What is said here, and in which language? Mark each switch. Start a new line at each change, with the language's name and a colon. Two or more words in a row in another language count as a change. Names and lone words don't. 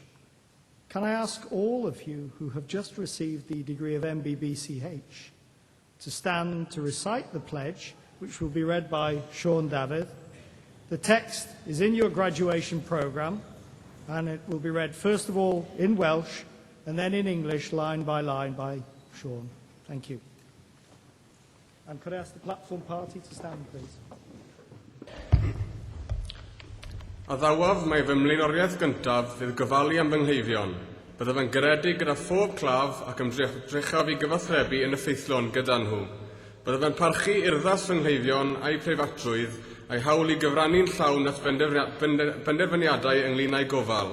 English: Can I ask all of you who have just received the degree of MBBCH to stand to recite the pledge, which will be read by Sean David. The text is in your graduation programme, and it will be read first of all in Welsh and then in English, line by Sean. Thank you. And could I ask the platform party to stand, please?
Welsh: A ddawaf mae fy mlaenoriaeth gyntaf fydd gofalu am fy nghleifion. Byddaf yn garedig gyda phob claf ac ymdrechaf I gyfathrebu yn effeithlon gyda nhw. Byddaf yn parchu urddas fy nghleifion a'i preifatrwydd a'i hawl I gyfrannu'n llawn at benderfyniadau ynglŷn â'i gofal.